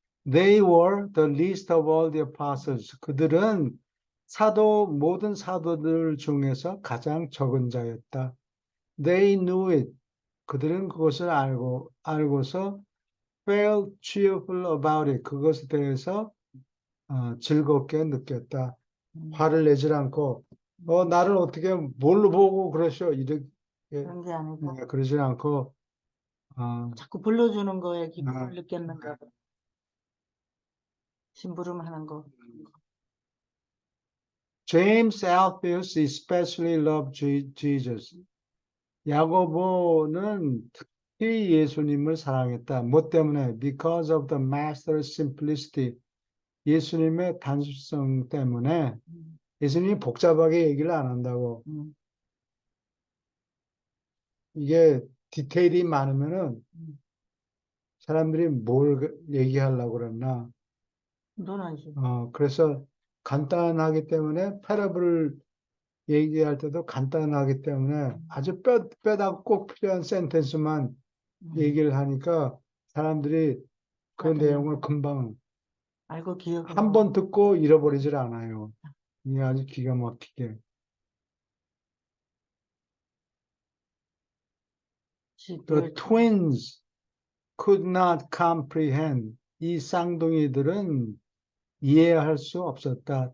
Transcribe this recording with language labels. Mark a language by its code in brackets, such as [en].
[en] They were the least of all the apostles. [ko] 그들은 모든 사도들 중에서 가장 적은 자였다. [en] They knew it. [ko] 그들은 그것을 알고서 [en] felt cheerful about it. [ko] 그것에 대해서 즐겁게 느꼈다. 화를 내질 않고 나를 어떻게 뭘로 보고 그러셔 이렇게 그런 게 아니고 그러질 않고 자꾸 불러주는 거에 기쁨을 느꼈는가 봐. 심부름하는 거. [en] James Alphaeus especially loved Jesus. [ko] 야고보는 특히 예수님을 사랑했다. 뭐 때문에? [en] Because of the master's simplicity. [ko] 예수님의 단순성 때문에 예수님이 복잡하게 얘기를 안 한다고. 이게 디테일이 많으면은 사람들이 뭘 얘기하려고 그랬나. 그래서 간단하기 때문에 패러블을 얘기할 때도 간단하기 때문에 아주 뼈다 꼭 필요한 센텐스만 얘기를 하니까 사람들이 그 내용을 금방 알고 기억을 한 번 듣고 잃어버리질 않아요. 이게 아주 기가 막히게. [en] The twins could not comprehend. [ko] 이 쌍둥이들은 이해할 수 없었다.